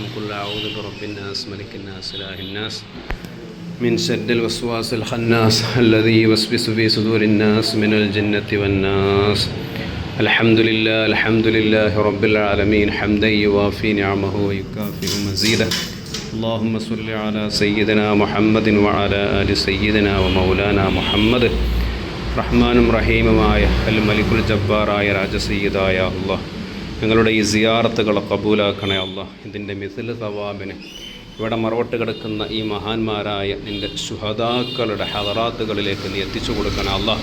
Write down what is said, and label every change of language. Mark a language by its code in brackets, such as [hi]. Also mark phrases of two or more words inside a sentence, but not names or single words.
[ar] قل أعوذ برب الناس ملك الناس إله الناس من شر الوسواس الخناس الذي يوسوس في صدور الناس من الجنة والناس. الحمد لله رب العالمين حمدا يوافي نعمه ويكافئ مزيده. اللهم صل على سيدنا محمد وعلى آل سيدنا ومولانا محمد. [ml] റഹ്മാനും റഹീമുമായ [ar] الملك الجبار [ml] രാജസയ്യിദായ അല്ലാഹ്, ഞങ്ങളുടെ ഈ സിയാറത്തുകളെ കബൂലാക്കണേ അല്ലാഹ്. ഇതിൻ്റെ [ar] مثل ثواب [ml] ഇവിടെ മറവട്ട് കിടക്കുന്ന ഈ മഹാന്മാരായ നിൻ്റെ ശുഹദാക്കളുടെ ഹദറാത്തുകളിലേക്ക് നീ എത്തിച്ചു കൊടുക്കണേ അല്ലാഹ്.